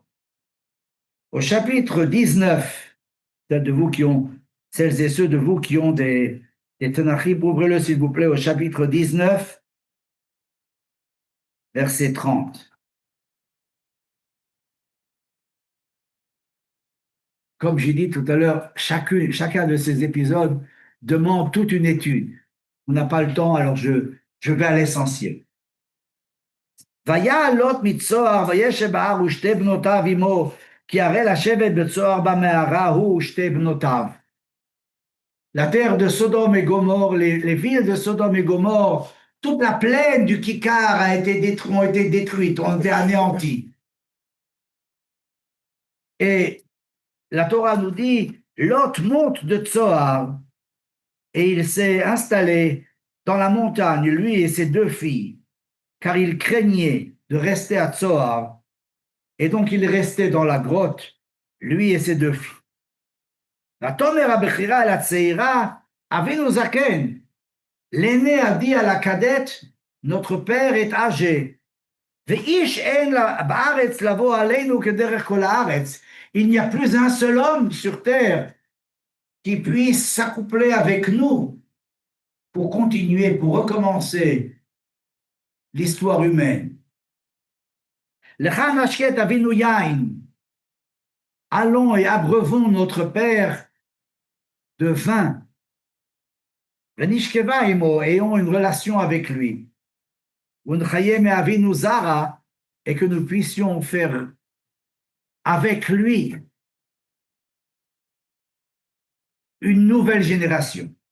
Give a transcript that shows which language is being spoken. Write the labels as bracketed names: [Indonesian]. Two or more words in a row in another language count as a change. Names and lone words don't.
[French] Au chapitre 19, celles et ceux de vous qui ont des Tanachim, ouvrez-le s'il vous plaît au chapitre 19, verset 30. Comme j'ai dit tout à l'heure, chacun de ces épisodes demande toute une étude. On n'a pas le temps, alors je vais à l'essentiel. [Hebrew] והיה לוט מצוהר וישב בהר ושתי בנותיו עמו, כי הרי לשבת בצוהר במערה הוא ושתי בנותיו. [French] La terre de Sodome et Gomorrhe, les villes de Sodome et Gomorrhe, toute la plaine du Kikar ont été détruites, ont été anéanties. Et la Torah nous dit, Lot monte de Tsoar et il s'est installé dans la montagne, lui et ses deux filles, car il craignait de rester à Tsoar, et donc il restait dans la grotte, lui et ses deux filles. [Hebrew] ותאמר הבכירה אל הצעירה, אבינו זקן, [French] l'aîné a dit à la cadette, notre père est âgé. [Hebrew] ואיש אין בארץ לבוא עלינו כדרך כל הארץ. [French] Il n'y a plus un seul homme sur terre qui puisse s'accoupler avec nous pour continuer, pour recommencer l'histoire humaine. [Hebrew] לכה נשקה אבינו יין. [French] allons et abreuvons notre père de vin. [Hebrew] ונשכבה עמו, [French] ayons une relation avec lui. [Hebrew] ונחיה אבינו זרע, [French] et que nous puissions faire avec lui une nouvelle génération.